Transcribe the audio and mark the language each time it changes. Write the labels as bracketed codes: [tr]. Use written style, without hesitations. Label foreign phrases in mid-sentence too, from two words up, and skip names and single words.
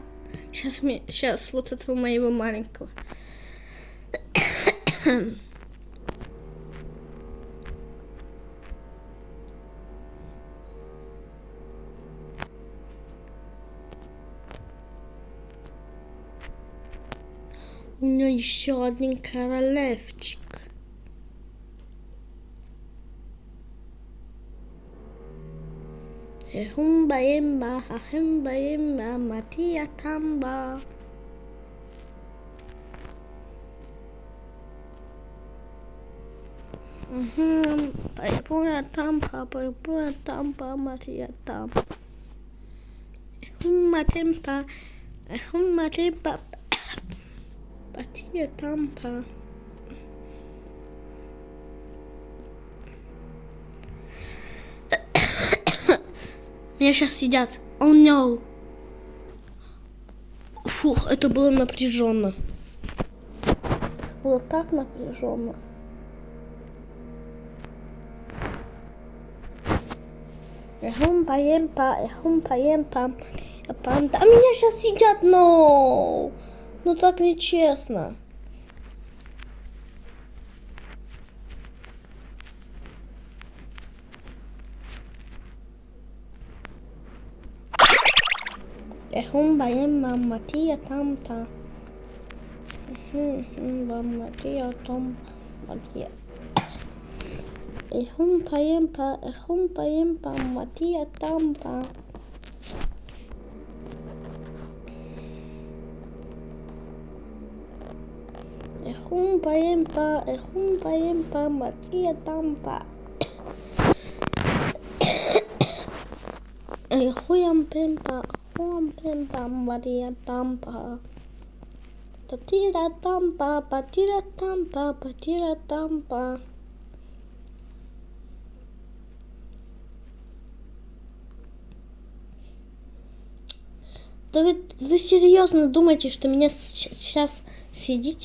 [ru] Сейчас вот этого моего маленького. У меня еще один королевчик. Хумба емба, хахемба емба, Матия Тамба. Пайпуна Тампа, Матия Тампа. Хумба темпа, Матия Тампа. Меня сейчас съедят. [en] Oh no. [ru] Фух, это было напряженно. Это было так напряженно. А меня сейчас съедят, но... Ну так нечестно. Хумба емба, Матия Тамта. Матия Тамта. Матия. Humpa yempa, Mattia Tampa. Humpa yempa, Mattia Tampa. Huam pempa, Mattia Tampa. Patira Tampa. Да вы серьезно думаете, что меня сейчас съедите?